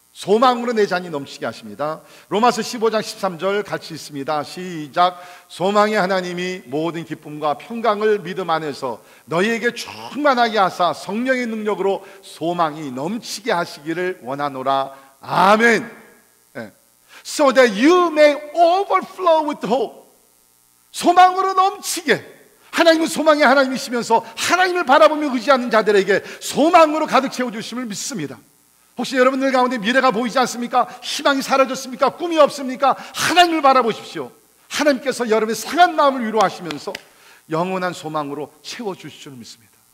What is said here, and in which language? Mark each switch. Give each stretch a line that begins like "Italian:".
Korean: 소망으로 내 잔이 넘치게 하십니다. 로마서 15장 13절 같이 있습니다. 시작. 소망의 하나님이 모든 기쁨과 평강을 믿음 안에서 너희에게 충만하게 하사 성령의 능력으로 소망이 넘치게 하시기를 원하노라. 아멘.
English: So that you may overflow with hope.
Korean: 소망으로 넘치게. 하나님은 소망의 하나님이시면서 하나님을 바라보며 의지하는 자들에게 소망으로 가득 채워주심을 믿습니다. 혹시 여러분들 가운데 미래가 보이지 않습니까? 희망이 사라졌습니까? 꿈이 없습니까? 하나님을 바라보십시오. 하나님께서 여러분의 상한 마음을 위로하시면서 영원한 소망으로 채워주실 줄 믿습니다.